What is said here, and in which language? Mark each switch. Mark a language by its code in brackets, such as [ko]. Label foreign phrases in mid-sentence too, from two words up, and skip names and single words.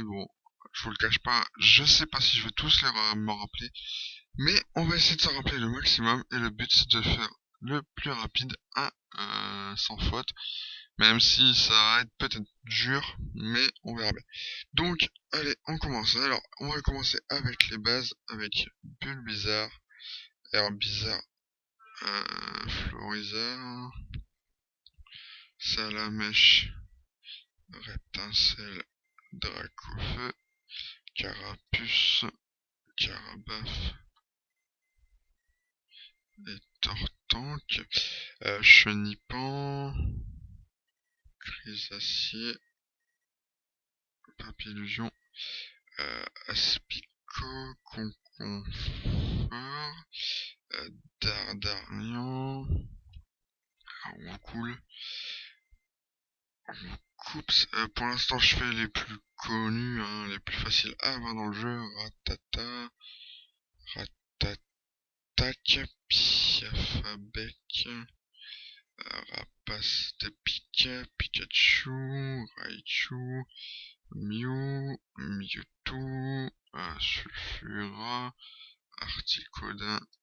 [fr] Bon, je vous le cache pas, je sais pas si je vais tous me rappeler, mais on va essayer de s'en rappeler le maximum. Et le but, c'est de faire le plus rapide, sans faute. Même si ça va être peut-être dur, mais on verra bien. Donc, allez, on commence. Alors, on va commencer avec les bases, avec Bulbizarre, Herbizarre, Florizarre, Salamèche, Reptincelle, Dracofeu, Carapuce, Carabaf et Tortank, Chenipan, Grisacier, Papillusion, Aspicot, Conconfort, Dardarian, Roucoule, Coups. Pour l'instant, je fais les plus connus, hein, les plus faciles à avoir dans le jeu. Ratata, Ratatac, Piafabec, Rapace de Pika, Pikachu, Raichu, Mew, Mewtwo, Sulfura, Articodin,